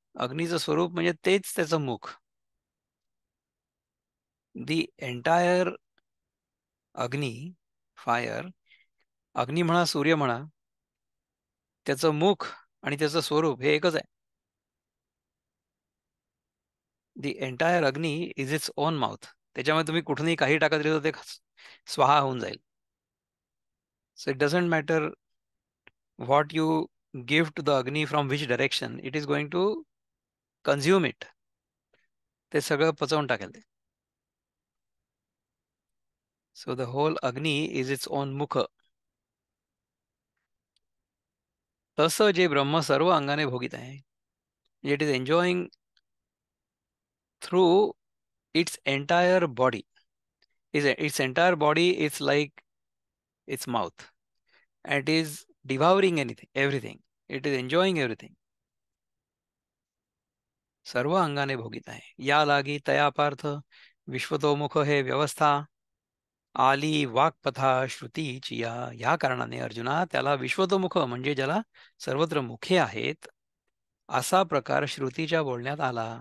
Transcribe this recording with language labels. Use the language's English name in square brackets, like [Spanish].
[Marathi] अग्नीचं स्वरूप म्हणजे तेच त्याचं मुख. [English] the entire agni, fire, [Marathi] अग्नी म्हणा, सूर्य म्हणा, त्याचं मुख आणि त्याचं स्वरूप हे एकच आहे. [English] The entire agni is its own mouth. [Marathi] त्याच्यामुळे तुम्ही कुठूनही काही टाकत राहिलं तर ते स्वाहा होऊन जाईल. [English] So it doesn't matter what you give to the agni from which direction, it is going to consume it. [Marathi] ते सगळं पचवून टाकेल ते. [English] So the whole agni is its own mukh. [Marathi] तसं जे ब्रह्म सर्व अंगाने भोगीत आहे, [English] It is enjoying through its entire body. its entire body is like its mouth, and it is devouring everything. It is enjoying everything. [Marathi] सर्व अंगाने भोगीत आहे. या लागी तया पार्थ विश्वतोमुख हे व्यवस्था आली वाक्पथा श्रुतीची. या कारणाने अर्जुना त्याला विश्वतोमुख म्हणजे ज्याला सर्वत्र मुखे आहेत असा प्रकार श्रुतीच्या बोलण्यात आला.